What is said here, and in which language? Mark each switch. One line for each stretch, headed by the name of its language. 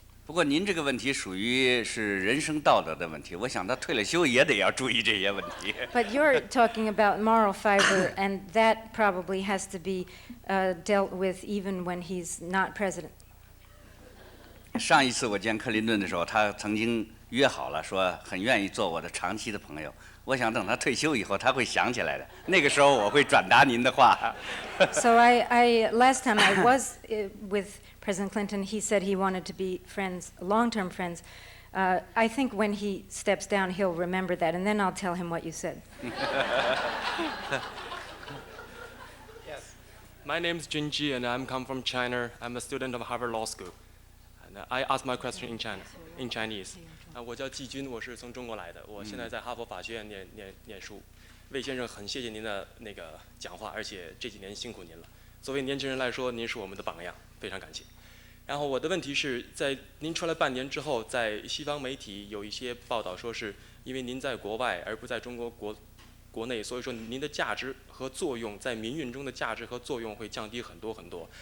Chinese: 不过您这个问题属于是人生道德的问题，我想他退了休也得要注意这些问题。
English: But you're talking about moral fiber, and that probably has to be dealt with even when he's not president.
Chinese: 上一次我见克林顿的时候，他曾经约好了，说很愿意做我的长期的朋友。我想等他退休以后，他会想起来的。那个时候我会转达您的话。
English: So last time I was with President Clinton, he said he wanted to be friends, long-term friends. I think when he steps down, he'll remember that, and then I'll tell him what you said. Yes. My name is Junji, and I'm come from China. I'm a student of Harvard Law School. And I ask my question in Chinese.
Chinese: 我叫季军，我是从中国来的，我现在在哈佛法学院念书。魏先生，很谢谢您的那个讲话，而且这几年辛苦您了。作为年轻人来说，您是我们的榜样，非常感谢。然后我的问题是在您出来半年之后，在西方媒体有一些报道说是因为您在国外而不在中国国内，所以说您的价值和作用在民运中的价值和作用会降低很多很多。